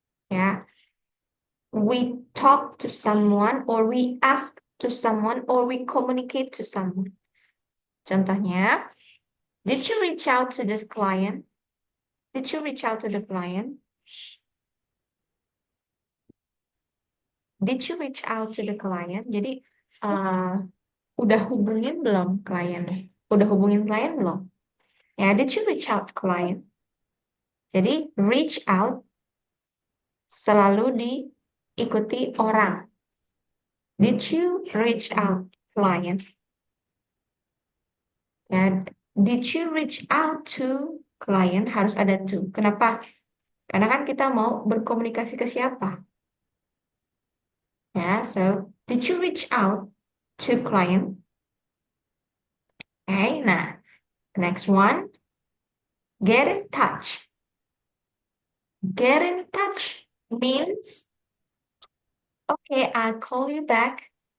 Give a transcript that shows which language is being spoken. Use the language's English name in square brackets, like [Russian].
[English] Ya, we talk to someone or we ask to someone or we communicate to someone. Contohnya, did you reach out to this client? Did you reach out to the client? Did you reach out to the client? [Indonesian] Jadi, uh, udah hubungin belum kliennya? Udah hubungin klien belum? [English] Ya, did you reach out client? Jadi, reach out [Indonesian] selalu diikuti orang. [English] Did you reach out client? Ya, did you reach out to client? [Indonesian] Harus ada to. Kenapa? Karena kan kita mau berkomunikasi ke siapa? [English] Ya, so did you reach out to client? Okay, nah, next one, get in touch. Get in touch means, okay, I'll call you back.